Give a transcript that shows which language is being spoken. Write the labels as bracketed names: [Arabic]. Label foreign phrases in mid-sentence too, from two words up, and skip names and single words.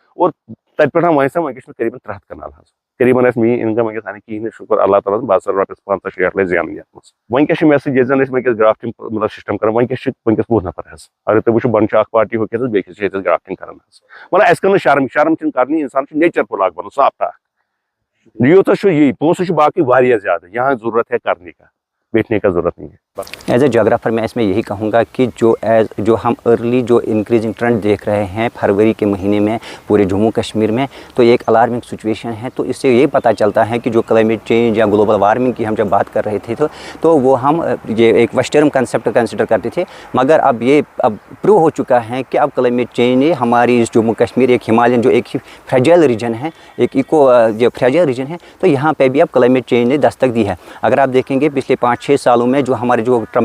[Kashmiri] اور تَتہِ پٮ۪ٹھ وۄنۍ وٕنکیٚس چھِ مےٚ قریٖباً 3 کنال حظ قریٖباً ٲسۍ میٛٲنۍ اِنکم وٕنکیٚس اَنان کِہیٖنۍ نہٕ شُکر اللہ تعالیٰ بہٕ ہسا رۄپیَس 50-60 لَچھ زینان یَتھ منٛز وٕنکیٚس چھِ مےٚ سۭتۍ ییٚتہِ زَن أسۍ وٕنکیٚس گرافٹنگ مطلب سِسٹم کران وٕنکیٚس چھِ 20 نفر حظ اگر تُہۍ وٕچھِو بۄنہٕ چھِ اکھ پارٹی ہوٚکھِتھ حظ بیٚیہِ چھِ ییٚتہِ گرافٹنگ کران حظ مطلب اَسہِ کٔر نہٕ شرم چھِنہٕ کَرنی اِنسان چھُ نیچر فُل اکھ بنُن صاف ٹھاکھ یوٗتاہ چھُ یی پونٛسہٕ چھُ باقٕے واریاہ زیادٕ [Urdu] یہاں ضروٗرت ہے کرنے کا بیٹھنے کا ضرورت نہیں ہے [English] as a geographer [Urdu] میں اس میں یہی کہوں گا کہ جو ہم ارلی جو [English] increasing trend [Urdu] دیکھ رہے ہیں فروری کے مہینے میں پورے جموں کشمیر میں تو ایک [English] alarming situation [Urdu] ہے تو اس سے یہ پتہ چلتا ہے کہ جو [English] climate change [Urdu] یا [English] global warming [Urdu] کی ہم جب بات کر رہے تھے تو وہ ہم یہ ایک [English] western concept consider [Urdu] کرتے تھے مگر اب پروو ہو چکا ہے کہ اب [English] climate change [Urdu] نے ہماری اس جموں کشمیر ایک ہمالیہ جو ایک [English] fragile region [Urdu] ہے ایک جو [English] fragile region [Urdu] ہے تو یہاں پہ بھی اب [English] climate change [Urdu] نے دستک دی ہے اگر آپ دیکھیں گے پچھلے 5-6 سالوں میں جو ہمارے جو